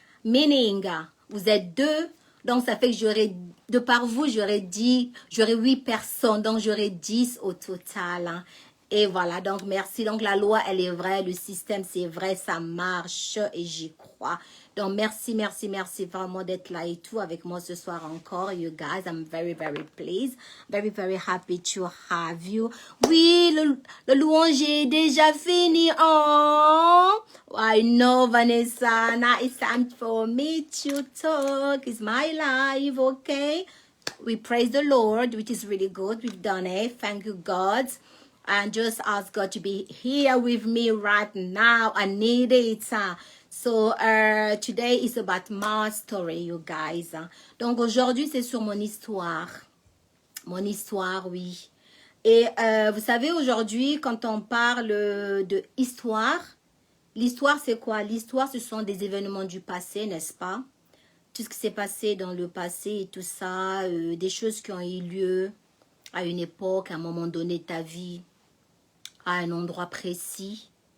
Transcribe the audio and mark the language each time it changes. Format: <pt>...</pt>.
<fr>Meaning, vous êtes deux. Donc, ça fait que de par vous, j'aurais 8 personnes. Donc, j'aurais 10 au total. Et voilà, donc merci. Donc, la loi, elle est vraie. Le système, c'est vrai. Ça marche et j'y crois. Donc, merci vraiment d'être là et tout avec moi ce soir encore.</fr> <en>You guys, I'm very pleased. Very happy to have you.</en> <fr>Oui, le louange est déjà fini.</fr> <en>Oh, I know, Vanessa. Now it's time for me to talk. It's my life, okay? We praise the Lord, which is really good. We've done it. Thank you, God. And just ask God to be here with me right now. I need it. So, today is about my story, you guys.</en> <fr>Donc, aujourd'hui, c'est sur mon histoire. Mon histoire, oui. Et vous savez, aujourd'hui, quand on parle de histoire, l'histoire, c'est quoi? L'histoire, ce sont des événements du passé, n'est-ce pas? Tout ce qui s'est passé dans le passé et tout ça, des choses qui ont eu lieu à une époque, à un moment donné de ta vie, à un endroit précis.</fr>